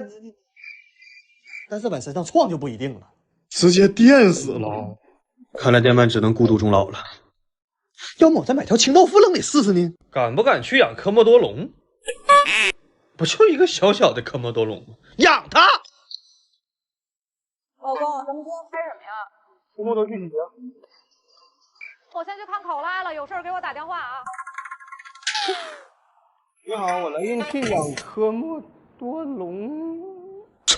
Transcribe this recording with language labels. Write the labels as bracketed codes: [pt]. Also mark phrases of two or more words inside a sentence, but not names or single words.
[zh] 但是往身上撞就不一定了，直接電死了。看來電鰻只能孤獨終老了。要麼我再買條清道夫扔裡試試呢？敢不敢去養科莫多龍？不就一個小小的科莫多龍嗎？養它！老公，咱們今天拍什麼呀？科莫多巨蜥。我先去看考拉了，有事給我打電話啊。你好，我來應聘養科莫多龍。